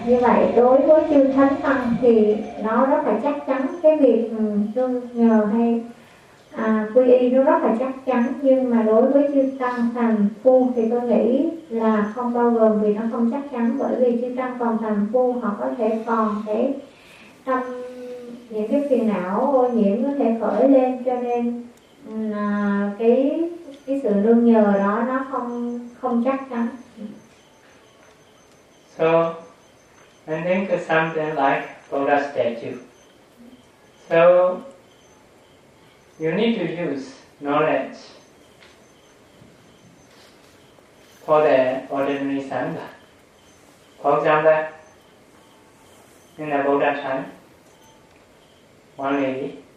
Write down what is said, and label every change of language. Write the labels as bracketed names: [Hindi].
[Vietnamese] Như vậy đối với chư thánh tăng thì nó rất là chắc chắn, cái việc nương nhờ hay quy y nó rất là chắc chắn, nhưng mà đối với chư tăng thành phu thì tôi nghĩ là không bao gồm, vì nó không chắc chắn, bởi vì chư tăng còn thành phu họ có thể còn cái tâm những cái phiền não ô nhiễm có thể khởi lên, cho nên cái sự nương nhờ đó nó không chắc chắn. [English] So I think it's something like Buddha statue. So you need to use knowledge for the ordinary sangha. [Vietnamese] Phật giảng đây, nên là Bồ Đà Thánh quản lý.